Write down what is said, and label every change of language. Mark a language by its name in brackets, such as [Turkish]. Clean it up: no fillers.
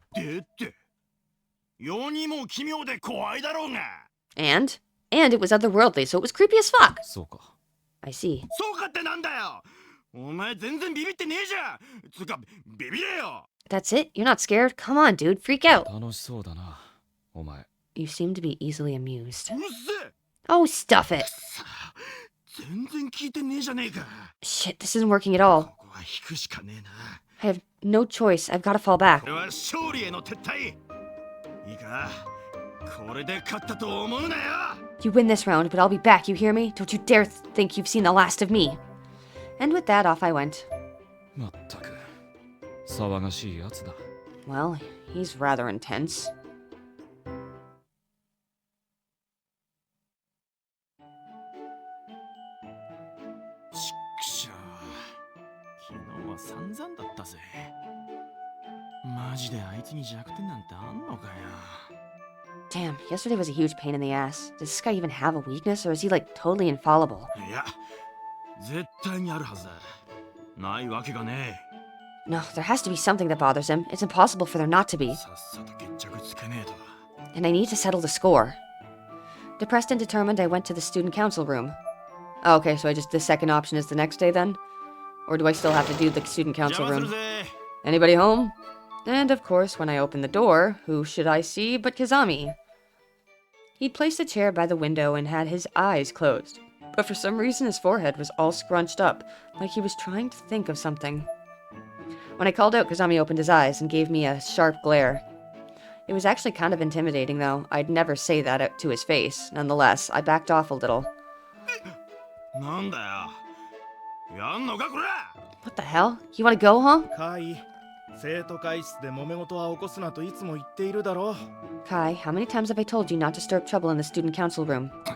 [Japanese] でって世にも奇妙で怖いだろうが。 [English] And it was otherworldly, so it was creepy as fuck. [Japanese] そうか [English] I see. [Japanese] そうかってなんだよ。お前全然ビビってねえじゃん。つうかビビれよ。 [English] That's it? You're not scared? Come on, dude, freak out. [Japanese] 楽しそうだなお前 [English] You seem to be easily amused. [Japanese] うるせえ。 [English] Oh, stuff it. [Japanese] さあ全然聞いてねえじゃねえか。 [English] Shit, this isn't working at all. [Japanese] ここは引くしかねえな。 [English] I have no choice. I've got to fall back. [Japanese] これは勝利への撤退。いいか、これで勝ったと思うなよ。 [English] You win this round, but I'll be back, you hear me? Don't you dare think you've seen the last of me. And with that, off I went. [Japanese] まったく騒がしいやつだ [English] Well, he's rather intense. [Japanese] ちくしょう。昨日は散々だったぜ。マジであいつに弱点なんてあんのかよ。 [English] Damn, yesterday was a huge pain in the ass. Does this guy even have a weakness, or is he like totally infallible? [Japanese] いや、絶対にあるはずだ。ないわけがね [English] No, there has to be something that bothers him. It's impossible for there not to [Japanese] え。 [English] be. [Japanese] さっさと決着つけねえと。 [English] And I need to settle the score. Depressed and determined, I went to the student council room. Oh, okay, so the second option is the next day then? Or do I still have to do the student [Japanese] 邪 [English] council [Japanese] 魔する [English] room? [Japanese] ぜ。 [English] Anybody home? And of course, when I opened the door, who should I see but Kazami? He'd placed a chair by the window and had his eyes closed. But for some reason, his forehead was all scrunched up, like he was trying to think of something. When I called out, Kazami opened his eyes and gave me a sharp glare. It was actually kind of intimidating, though. I'd never say that out to his face. Nonetheless, I backed off a little. [Japanese] なんだよ。やんのかこら。 [English] What the hell? You want to go, huh? [Japanese] カイ、生徒会室で揉め事は起こすなといつも言っているだろう。 [English] Kai, how many times have I told you not to stir up trouble in the student council room?